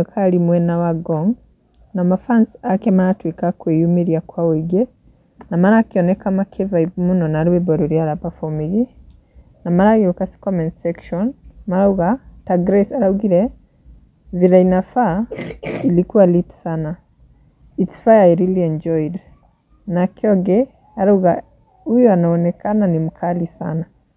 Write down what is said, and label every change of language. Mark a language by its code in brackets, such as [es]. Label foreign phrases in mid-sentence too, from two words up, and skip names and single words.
[ki] kali mwena wa Ngong, na mafans ake maratuĩka kwĩyumĩria kwa ũingĩ na marakĩoneka makĩ-vibe mũno na rwĩmbo rũrĩa ara-perform, na maragĩũka comment section marauga ta Grace araugire [sw] vile inafaa ilikuwa lit sana, [en] it's fire, I really enjoyed. [sw] Na Kyoge arauga huyu anaonekana ni mkali sana.